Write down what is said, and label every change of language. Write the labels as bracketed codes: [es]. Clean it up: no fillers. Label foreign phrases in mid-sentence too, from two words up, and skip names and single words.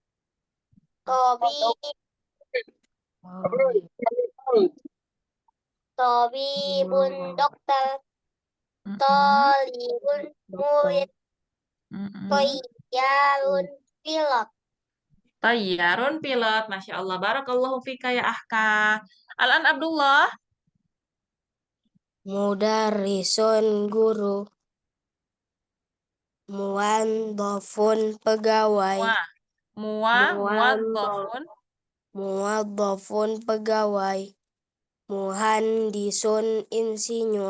[id] Tabibun dokter. Talibun murid. Toyarun pilot. Tayyarun pilot. [ar] ما شاء الله. بارك الله فيك يا أخي. الآن عبد الله. [id] Mudarrisun guru. Muwadzafun pegawai. Muwadzafun. Muwadzafun pegawai. Muhandisun insinyur.